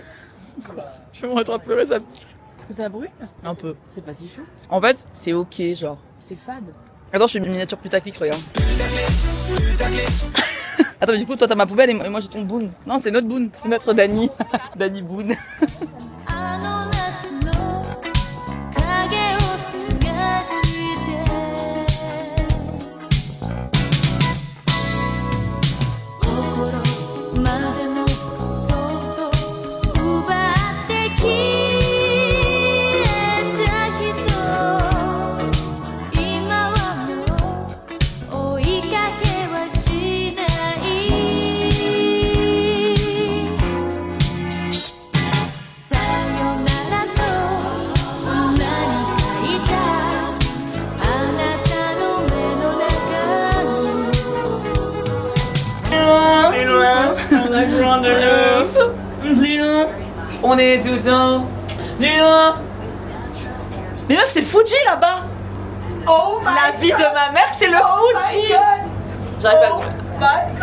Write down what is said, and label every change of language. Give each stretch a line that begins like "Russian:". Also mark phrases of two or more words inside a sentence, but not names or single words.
French: Je vais me mettre à pleurer, ça. Est-ce que ça brûle? Un peu. C'est pas si chaud. En fait, c'est ok, genre. C'est fade. Attends, je fais une miniature putaclic, regarde. Attends, mais du coup, toi t'as ma poubelle et moi j'ai ton boon. Non, c'est notre boon. C'est notre Dani. Dani boon.
Japanese: あの夏の影を探して心までもそっと奪って消えた人今はもう追いかけはしないさよならと砂に書いたあなたの目の中に
French: On est tout dans Mais meuf, c'est le Fuji là-bas. Oh La vie de ma mère, c'est le Fuji. J'arrive pas à trouver.
English: my god!